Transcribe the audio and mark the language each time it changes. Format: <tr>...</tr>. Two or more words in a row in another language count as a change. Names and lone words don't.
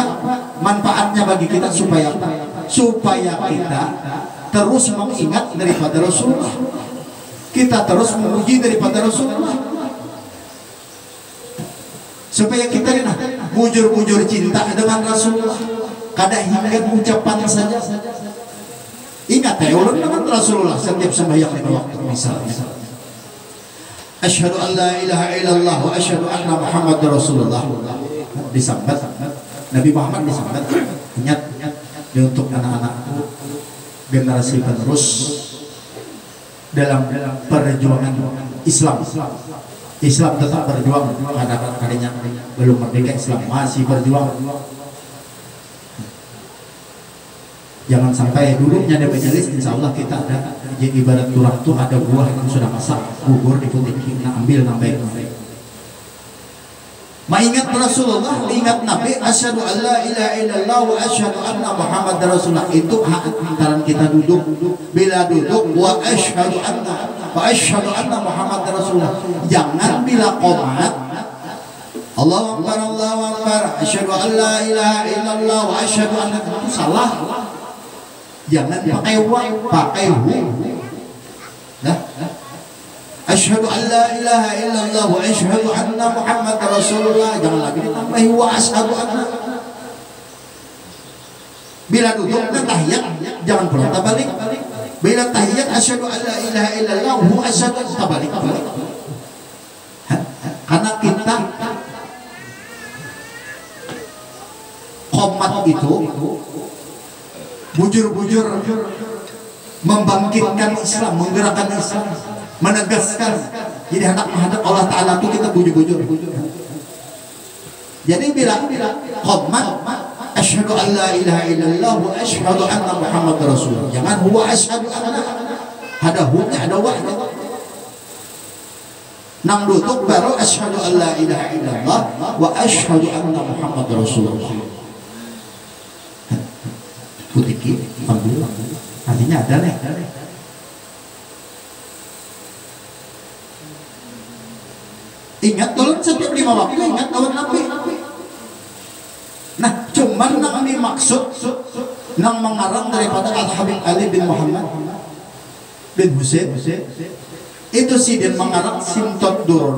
<bjn>Manfaatnya bagi kita supaya apa? Supaya kita terus mengingat daripada Rasulullah, kita terus memuji daripada Rasulullah, supaya kita bujur-bujur cinta dengan Rasulullah. Kadang hingga ucapan saja. Ingat ya ulun dengan Rasulullah setiap sembahyang lima waktu misalnya.</bjn> <ar>أشهد أن لا إله إلا الله وأشهد أن محمدا رسول الله.</ar> <bjn>Disambat Nabi Muhammad disambat. Ingat untuk anak-anakku generasi penerus dalam perjuangan Islam. Islam tetap berjuang, kadang-kadang belum merdeka Islam masih berjuang. Jangan sampai duduknya di majelis,</bjn> <ar>إن شاء الله</ar> <bjn>kita ada jadi ibarat turang tuh ada buah yang sudah masak, bubur diputik, kita ambil nambahin. Mengingat Rasulullah, ingat Nabi,</bjn> <ar>أشهد أن لا إله إلا الله وأشهد أن محمدا رسول الله,</ar> <bjn>itu hak antara kita duduk. Bila duduk</bjn> <ar>وأشهد أن محمدا رسول الله.</ar> <bjn>Jangan bila qomat</bjn> <ar>الله أكبر, أشهد أن لا إله إلا الله وأشهد أن,</ar> <bjn>itu salah. Jangan pakai wa, pakai hu. Nah,</bjn> <ar>أشهد أن لا إله إلا الله وأشهد أن محمدا رسول الله.</ar> <bjn>Jangan lagi ditambahi</bjn> <ar>وأشهد أن.</ar> <bjn>Bila duduk dan tahiyat jangan pula tabalik. Bila tahiyat</bjn> <ar>أشهد أن لا إله إلا الله وأشهد أن,</ar> <bjn>tabalik. Karena kita qomat itu bujur-bujur membangkitkan Islam, menggerakkan Islam, menegaskan. Jadi hendak menghadap Allah Ta'ala itu kita bujur-bujur. Jadi bila qomat</bjn> <ar>أشهد أن لا إله إلا الله وأشهد أن محمدا رسول الله.</ar> <bjn>Jangan</bjn> <ar>هو أشهد أن.</ar> <bjn>Ada hunya, ada wahnya. Nang duduk baru</bjn> <ar>أشهد أن لا إله إلا الله وأشهد أن محمدا رسول الله.</ar> <bjn>Putiki, ambil, artinya ada nih. Ingat tolong setiap 5 waktu ingat kawan Nabi. Nah, cuman nang dimaksud nang mengarang daripada Al Habib Ali bin Muhammad bin Husain itu sidin mengarang Simtot Duror.</bjn>